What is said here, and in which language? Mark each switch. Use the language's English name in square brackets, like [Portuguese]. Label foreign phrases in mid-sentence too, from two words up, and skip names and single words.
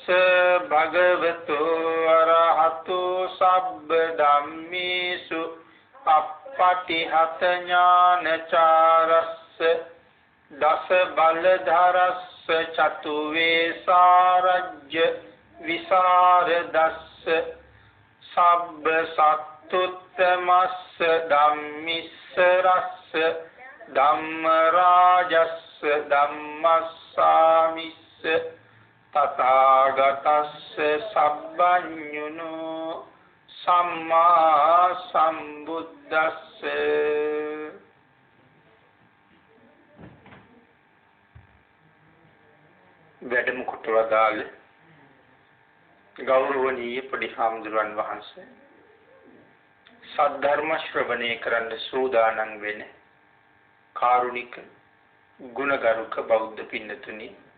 [Pali] භගවතු අරහතු සබ්බ ධම්මේසු අප්පටිහත ඥානචාරස්ස දස බලධරස්ස චතු වේසාරජ්‍ය විසරදස්ස සබ්බ සත්තුත්තමස්ස ධම්මිස්ස රස්ස ධම්ම රාජස්ස ධම්මස්සාමිස්ස තථාගතස්ස සබ්බඤුනෝ සම්මා සම්බුද්දස්ස [Sinhala] වැඩම කොට වදාළ ගෞරවනීය පඬිහාමුදුරන් වහන්සේ සද්ධර්ම ශ්‍රවණය කරන්න සූදානම් වෙන කාරුණික ගුණගරුක බෞද්ධ පින්නතුනි